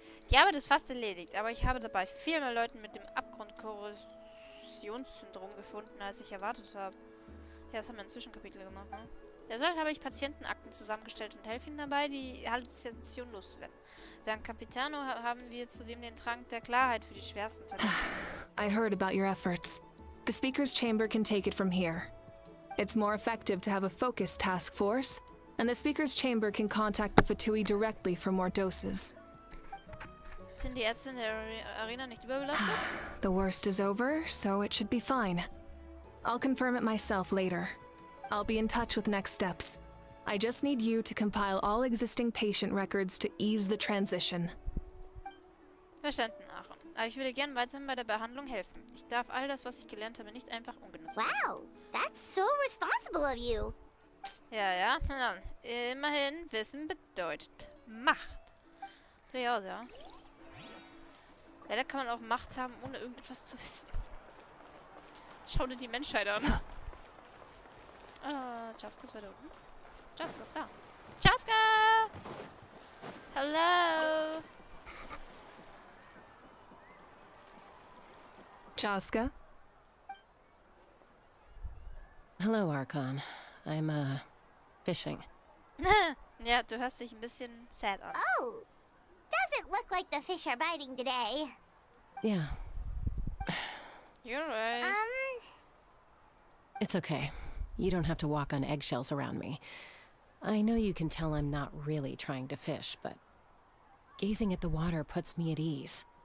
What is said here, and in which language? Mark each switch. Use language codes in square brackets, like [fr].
[de] Die Arbeit ist fast erledigt, aber ich habe dabei viel mehr Leuten mit dem Abgrundkorrosionssyndrom gefunden, als ich erwartet habe. Ja, das haben wir in Zwischenkapitel gemacht, ne? Deshalb habe ich Patientenakten zusammengestellt und helfe ihnen dabei, die Halluzination loszuwerden. Dank Capitano haben wir zudem den Trank der Klarheit für die schwersten Fälle. [en] I heard about your efforts. The Speaker's Chamber can take it from here. It's more effective to have a focused task force, and the Speaker's Chamber can contact the Fatui directly for more doses. [de] Sind die Ärzte in der Arena nicht überbelastet? [en] The worst is over, so it should be fine. I'll confirm it myself later. I'll be in touch with next steps. I just need you to compile all existing patient records to ease the transition. [de] Verstanden, Aaron. Aber ich würde gern weiterhin bei der Behandlung helfen. Ich darf all das, was ich gelernt habe, nicht einfach ungenutzt lassen. [en] Wow, that's so responsible of you. [de] Ja. Immerhin, Wissen bedeutet Macht. Dreh aus, ja. Leider kann man auch Macht haben, ohne irgendetwas zu wissen. Schau dir die Menschheit an. Chaska ist weiter unten. Chaska ist da. Chaska! Hello! Chaska? [en] Hello, Archon. I'm, fishing. [de] Ja, du hörst dich ein bisschen sad an. [en] Oh, doesn't look like the fish are biting today. Yeah, You're right. it's okay. You don't have to walk on eggshells around me. I know you can tell I'm not really trying to fish, but gazing at the water puts me at ease.